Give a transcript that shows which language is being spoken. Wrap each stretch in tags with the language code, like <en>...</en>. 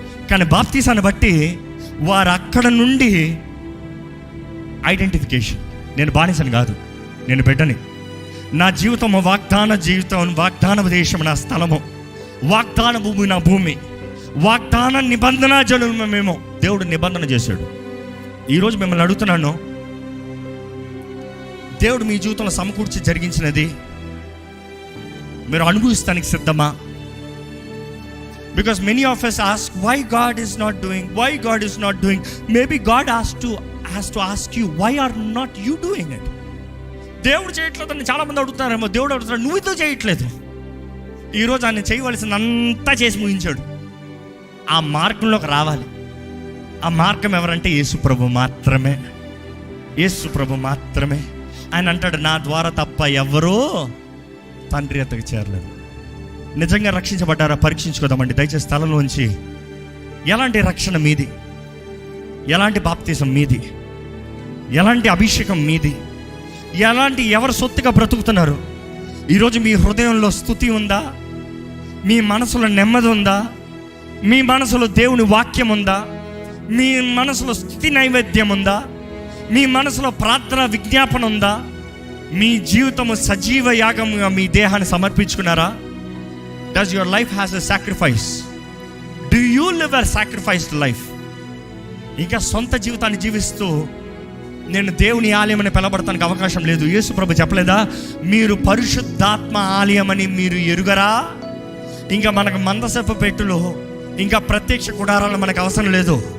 <te>కానీ బాప్తిసాన్ని బట్టి వారు అక్కడ నుండి ఐడెంటిఫికేషన్, నేను బానిసని కాదు, నేను బిడ్డని, నా జీవితం వాగ్దాన జీవితం, వాగ్దాన దేశం నా స్థలము, వాగ్దాన భూమి నా భూమి, వాగ్దాన నిబంధన జనులు మేము. దేవుడు నిబంధన చేశాడు. ఈరోజు మిమ్మల్ని అడుగుతున్నాను, దేవుడు మీ జీవితంలో సమకూర్చి జరిగించినది మీరు అనుభవిస్తానికి సిద్ధమా?</te> <en>Because many of us ask why God is not doing, why God is not doing. Maybe God has to ask you, why are not you doing it?</en> <te>దేవుడు చేయట్లేదని చాలా మంది అడుగుతున్నారేమో. దేవుడు అడుగుతున్నాడు, నువ్వు ఇదో చేయట్లేదు. ఈరోజు ఆయన చేయవలసిందంతా చేసి ముగించాడు. ఆ మార్గంలోకి రావాలి. ఆ మార్గం ఎవరంటే యేసు ప్రభు మాత్రమే, యేసు ప్రభు మాత్రమే. ఆయన అంటాడు, నా ద్వారా తప్ప ఎవరో తండ్రి అతనికి చేరలేదు. నిజంగా రక్షించబడ్డారా? పరీక్షించుకోదామండి దయచేసి స్థలంలోంచి. ఎలాంటి రక్షణ మీది? ఎలాంటి బాప్తిసం మీది? ఎలాంటి అభిషేకం మీది? ఎవరు సొత్తుగా బ్రతుకుతున్నారు? ఈరోజు మీ హృదయంలో స్తుతి ఉందా? మీ మనసులో నెమ్మది ఉందా? మీ మనసులో దేవుని వాక్యం ఉందా? మీ మనసులో స్తుతి నైవేద్యం ఉందా? మీ మనసులో ప్రార్థన విజ్ఞాపన ఉందా? మీ జీవితము సజీవ యాగముగా మీ దేహాన్ని సమర్పించుకున్నారా?</te> <en>Does your life has a sacrifice? Do you live a sacrificed life?</en> <te>ఇంకా సొంత జీవితాన్ని జీవిస్తూ నేను దేవుని ఆలయం అని పిలబడతానికి అవకాశం లేదు. యేసు ప్రభు చెప్పలేదా, మీరు పరిశుద్ధాత్మ ఆలయం అని మీరు ఎరుగరా? ఇంకా మనకు మందసపు పెట్టులు, ఇంకా ప్రత్యక్ష గుడారాలు మనకు అవసరం లేదు.</te>